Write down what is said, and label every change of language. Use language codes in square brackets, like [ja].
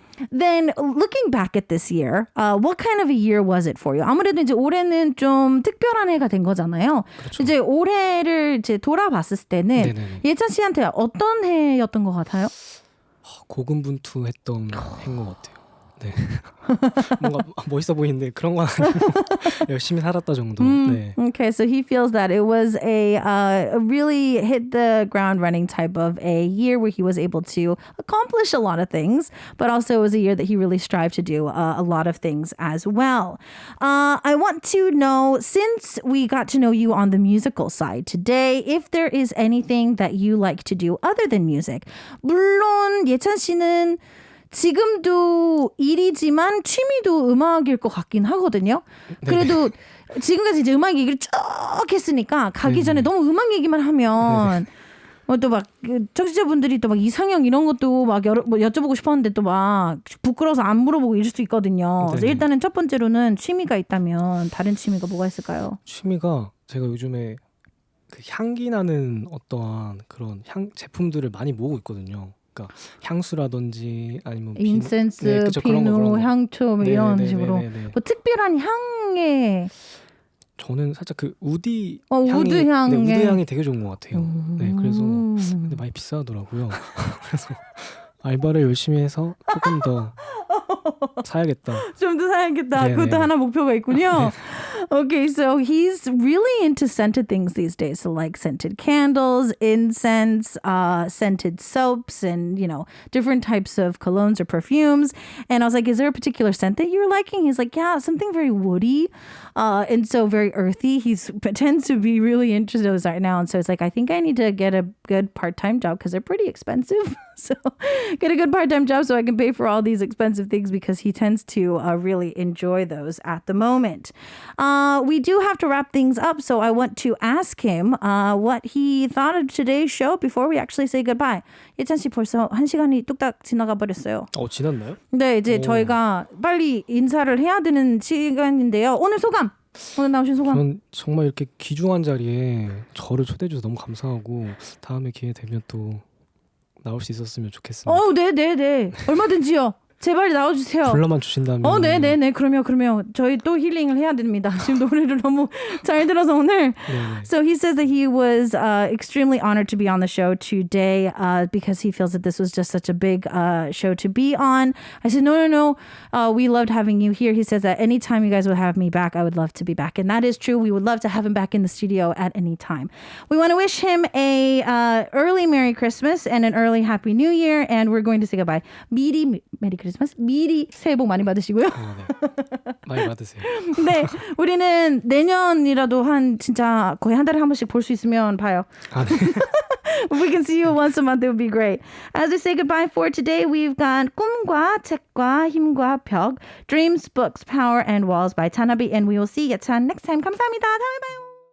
[en] Then looking back at this year, what kind of a year was it for you? [ko] 아무래도 이제 올해는 좀 특별한 해가 된 거잖아요. 그렇죠. 이제 올해를 이제 돌아봤을 때는 네네네. 예찬 씨한테 어떤 해였던 것 같아요? 고군분투했던 해인 것 같아요. 네. 뭔가 멋있어 보이는데 그런 건 아니고 열심히 살았다 정도. 네. [en] Okay, so he feels that it was a really hit the ground running type of a year where he was able to accomplish a lot of things, but also it was a year that he really strived to do a lot of things as well. I want to know, since we got to know you on the musical side today, if there is anything that you like to do other than music. [ko] 물론 예찬 씨는 지금도 일이지만 취미도 음악일 것 같긴 하거든요. 그래도 지금까지 이제 음악 얘기를 쭉 했으니까 가기 전에 너무 음악 얘기만 하면 또 막 청취자분들이 또 막 이상형 이런 것도 막 뭐 여쭤보고 싶었는데 또 막 부끄러워서 안 물어보고 이럴 수도 있거든요. 그래서 일단은 첫 번째로는 취미가 있다면 다른 취미가 뭐가 있을까요? 취미가 제가 요즘에 그 향기 나는 어떠한 그런 제품들을 많이 모으고 있거든요. 그러니까 향수라든지 아니면 인센스, 네, 그쵸, 그런 피노, 거. 향초 뭐 이런 네, 식으로 네, 네, 네. 뭐 특별한 향에 저는 살짝 그 우디 우드 향에. 네, 우드 향이 되게 좋은 것 같아요. 네, 그래서 근데 많이 비싸더라고요. 그래서 알바를 열심히 해서 조금 더 사야겠다. 좀 더 사야겠다. 네네. 그것도 하나 목표가 있군요. [en] Okay, so he's really into scented things these days. So like scented candles, incense, scented soaps, and, you know, different types of colognes or perfumes. And I was like, is there a particular scent that you're liking? He's like, yeah, something very woody and so very earthy. He tends to be really into those right now. And so it's like, I think I need to get a good part-time job because they're pretty expensive. So get a good part-time job so I can pay for all these expensive things because he tends to really enjoy those at the moment. We do have to wrap things up, so I want to ask him what he thought of today's show before we actually say goodbye. [ko] 예찬 씨 벌써 1시간이 뚝딱 지나가 버렸어요. 지났나요? 네, 이제 저희가 빨리 인사를 해야 되는 시간인데요. 오늘 소감! 오늘 나오신 소감? 전 정말 이렇게 귀중한 자리에 저를 초대해 주셔서 너무 감사하고 다음에 기회 되면 또 나올 수 있었으면 좋겠습니다. 네. 얼마든지요. 제발 나와주세요. 불러만 주신다면. 네네네. 그러면 저희 또 힐링을 해야 됩니다. 지금 노래를 너무 잘 들어서 오늘. 네네. [en] So he says that he was extremely honored to be on the show today because he feels that this was just such a big show to be on. I said, no. We loved having you here. He says that anytime you guys would have me back, I would love to be back. And that is true. We would love to have him back in the studio at any time. We want to wish him a early Merry Christmas and an early Happy New Year. And we're going to say goodbye. [ko] 미리 메리 크리스마스. 미리 새해 복 많이 받으시고요. 네. 많이 받으세요. 네, 우리는 내년이라도 진짜 거의 한 달에 한 번씩 볼 수 있으면 봐요. 네. [en] If we can see you once a month, it would be great. As we say goodbye for today, we've got 꿈과 책과 힘과 벽, Dreams, Books, Power, and Walls by Tanabe, and we will see you next time. [ko] 감사합니다. 다음에 봐요.